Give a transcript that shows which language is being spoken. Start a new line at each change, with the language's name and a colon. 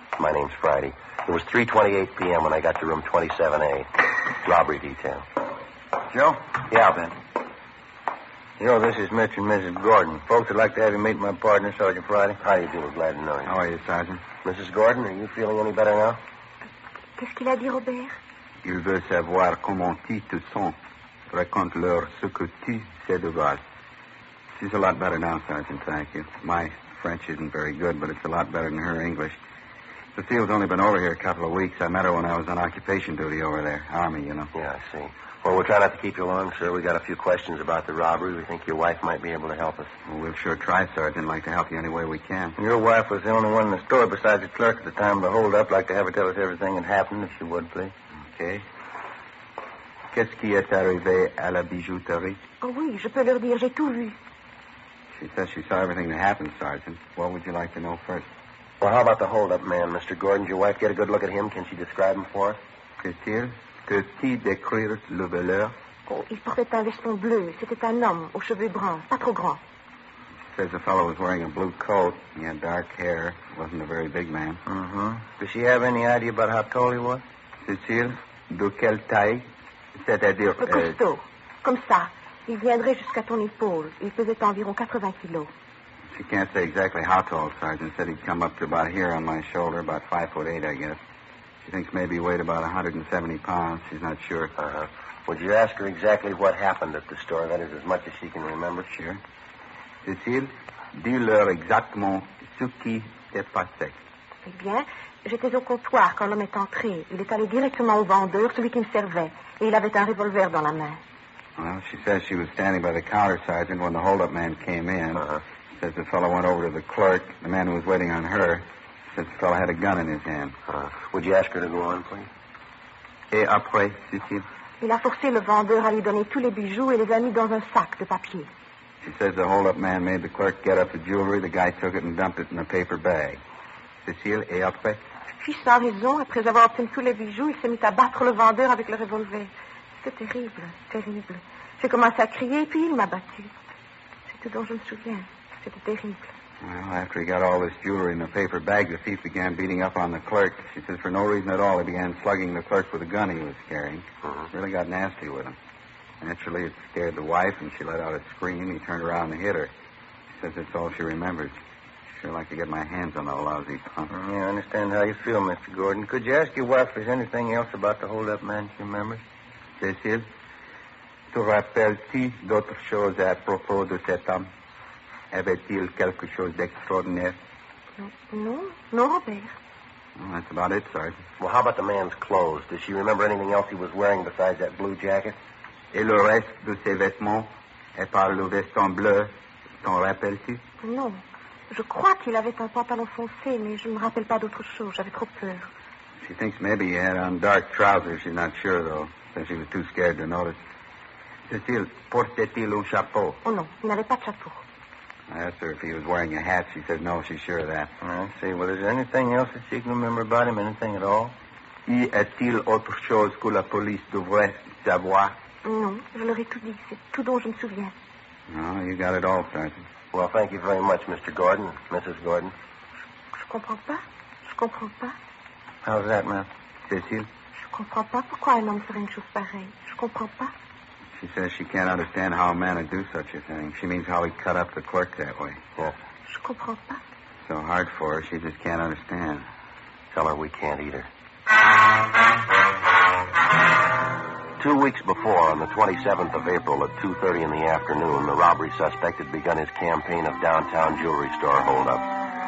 English: My name's Friday. It was 3:28 p.m. when I got to room 27A. Robbery detail. Joe? Yeah, Ben. Joe, this is Mr. and Mrs. Gordon. Folks would like to have you meet my partner, Sergeant Friday. How do you do? Glad to know you. How are you, Sergeant? Mrs. Gordon, are you feeling any better now?
French: Qu'est-ce qu'il a dit, Robert? Il veut savoir comment tu te sens. Raconte-leur ce que tu sais de grâce.
English: She's a lot better now, Sergeant, thank you. My French isn't very good, but it's a lot better than her English. Cecile's only been over here a couple of weeks. I met her when I was on occupation duty over there. Army, you know. Yeah, I see. Well, we'll try not to keep you long, sir. We got a few questions about the robbery. We think your wife might be able to help us. Well, we'll sure try, Sergeant. Like to help you any way we can. Your wife was the only one in the store besides the clerk at the time of the hold-up. Like to have her tell us everything that happened, if she would, please. Okay.
French: Qu'est-ce qui est arrivé à la bijouterie? Oh oui, je peux leur dire, j'ai tout vu.
English: She says she saw everything that happened, Sergeant. What would you like to know first? Well, how about the hold-up man, Mr. Gordon? Did your wife get a good look at him? Can she describe him for us?
French: Qu'est-il? Peut-il décrire le voleur? Oh, il portait un veston bleu. C'était un homme aux cheveux bruns, pas trop grands.
English: Says the fellow was wearing a blue coat. He had dark hair. Wasn't a very big man. Mm-hmm. Does she have any idea about how tall he was?
French: Cécile, de quelle taille? C'est-à-dire... costaud. Comme ça. Il viendrait jusqu'à ton épaule. Il pesait environ 80 kilos.
English: She can't say exactly how tall, Sergeant. Said he'd come up to about here on my shoulder, about 5'8", I guess. She thinks maybe he weighed about 170 pounds. She's not sure. Uh-huh. Would you ask her exactly what happened at the store? That is, as much as she can remember. Sure.
French: Cécile, dis-leur exactement ce qui s'est passé. Eh bien, j'étais au comptoir quand l'homme est entré. Il est allé directement au vendeur, celui qui me servait, et il avait un revolver dans la main.
English: Well, she says she was standing by the counter, Sergeant, when the hold-up man came in. Uh-huh. Says the fellow went over to the clerk, the man who was waiting on her. Says the fellow had a gun in his hand. Would you ask her to go on, please?
French: Et après, Cécile? Il a forcé le vendeur à lui donner tous les bijoux et les a mis dans un sac de papier.
English: She says the hold-up man made the clerk get up the jewelry. The guy took it and dumped it in a paper bag.
French: Cécile, et après? Puis, sans raison, après avoir obtenu tous les bijoux, il s'est mis à battre le vendeur avec le revolver. C'était terrible, terrible. J'ai commencé à crier, puis il m'a battu. C'est tout dont je me souviens. C'était terrible.
English: Well, after he got all this jewelry in the paper bag, the thief began beating up on the clerk. She says for no reason at all, he began slugging the clerk with a gun he was carrying. Really got nasty with him. Naturally, it scared the wife, and she let out a scream. He turned around and hit her. She says that's all she remembers. She'd sure like to get my hands on that lousy punk. Yeah, I understand how you feel, Mr. Gordon. Could you ask your wife if there's anything else about the hold-up man she remembers?
French: Cécile, te rappelles-tu d'autres choses à propos de cet homme? Avait-il quelque chose d'extraordinaire? Non, Robert.
English: Well, that's about it, Sergeant. Well, how about the man's clothes? Does she remember anything else he was wearing besides that blue jacket?
French: Et le reste de ses vêtements? Et par le veston bleu, t'en rappelles-tu? Non. Je crois qu'il avait un pantalon foncé, mais je ne me rappelle pas d'autre chose. J'avais trop peur.
English: She thinks maybe he had on dark trousers. She's not sure, though, since she was too scared to notice.
French: Cécile, portait-il un chapeau? Oh non, il n'avait pas de chapeau.
English: I asked her if he was wearing a hat. She said no, she's sure of that. I see. Well, is there anything else that she can remember about him? Anything at all?
French: Y a-t-il autre chose que la police devrait savoir? Non, je leur ai tout dit. C'est tout dont je me souviens.
English: No, you got it all, Sergeant. Well, thank you very much, Mr. Gordon, Mrs. Gordon.
French: Je comprends pas. Je comprends pas.
English: How's that, ma'am? Cécile?
French: Je comprends pas pourquoi un homme ferait une chose pareille. Je comprends pas.
English: She says she can't understand how a man would do such a thing. She means how he cut up the clerk that way. Yes.
French: Je comprends pas.
English: So hard for her, she just can't understand. Tell her we can't either. 2 weeks before, on the 27th of April at 2:30 in the afternoon, the robbery suspect had begun his campaign of downtown jewelry store holdups.